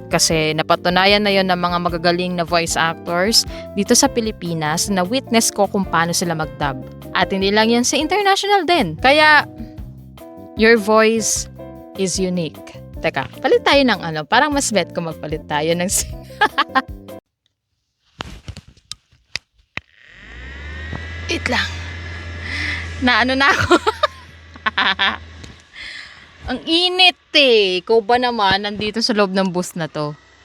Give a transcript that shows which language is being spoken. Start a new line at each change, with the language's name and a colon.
Filipino: Kasi napatunayan na yon ng mga magagaling na voice actors dito sa Pilipinas na witness ko kung paano sila mag-dub. At hindi lang yan sa international din. Kaya,
English: your voice is unique.
Filipino: Teka, palit tayo ng parang mas bet ko magpalit tayo ng Wait lang. Na ako. Ang init eh. Ikaw ba naman nandito sa loob ng bus na to?